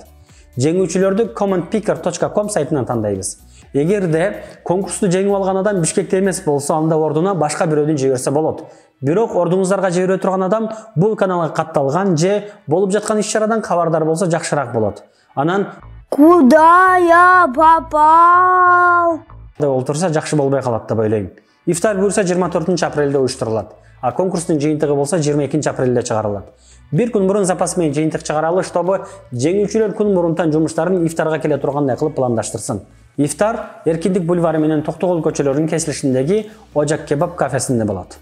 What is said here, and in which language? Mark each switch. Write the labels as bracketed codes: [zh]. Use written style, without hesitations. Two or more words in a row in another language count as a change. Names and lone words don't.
[ky] Жеңүүчүлөрдү commentpicker.com сайтынан тандайбыз. Эгерде конкурсту жеңип алган адам Бишкекте эмес болсо, анда ордуна башка бирөөнү жиберсе болот. Бирок ордуңуздарга жибере турган адам бул каналга катталган же болуп жаткан иш-чарадан кабардар болсо жакшыраак болот. Анан [ru] Куда я попал? [ky] деп олтурса жакшы болбой калат деп ойлойм. Ифтар буюрса 24 апрелде уюштурулат. А конкурстун жыйынтыгы болсо 22 апрелде чыгарылат. Бир күн мурун запас менен жыйынтык чыгаралы, чтобы жеңүүчүлөр күн мурунтан жумуштарын ифтарга келе тургандай кылып пландаштырсын. Ифтар Эркиндик бульвары менен Токтогул көчөлөрүнүн кесилишиндеги Ожак кебаб кафесинде болот.